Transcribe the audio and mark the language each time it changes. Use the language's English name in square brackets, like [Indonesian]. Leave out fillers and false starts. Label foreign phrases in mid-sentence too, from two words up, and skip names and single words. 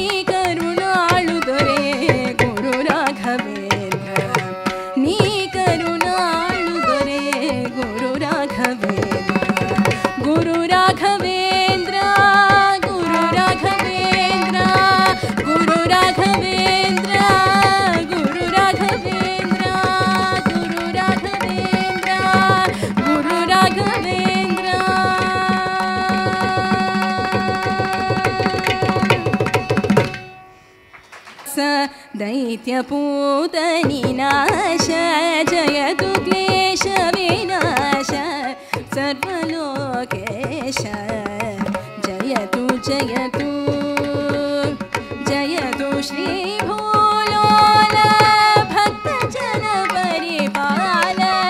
[Kannada] ಕರುಣಾಳು ದೊರೆ ಗುರು ರಾಘವೇಂದ್ರ, ನೀ ಕರುಣಾಳು ದೊರೆ ಗುರು ರಾಘವೇಂದ್ರ, ಗುರು ರಾಘವೇಂದ್ರ, ಗುರು ರಾಘವೇಂದ್ರ, ಗುರು ರಾಘವೇಂದ್ರ, ಗುರು ರಾಘವೇಂದ್ರ, ಗುರು ರಾಘವೇಂದ್ರ, ಗುರು ರಾಘವೇಂದ್ರ. [Sanskrit] ಸ दैत्यपूतनिनाश जयतु क्लेश विनाश सर्वलोकेश जयतु जयतु जयतु श्री भूलोल भक्तजन परिपाल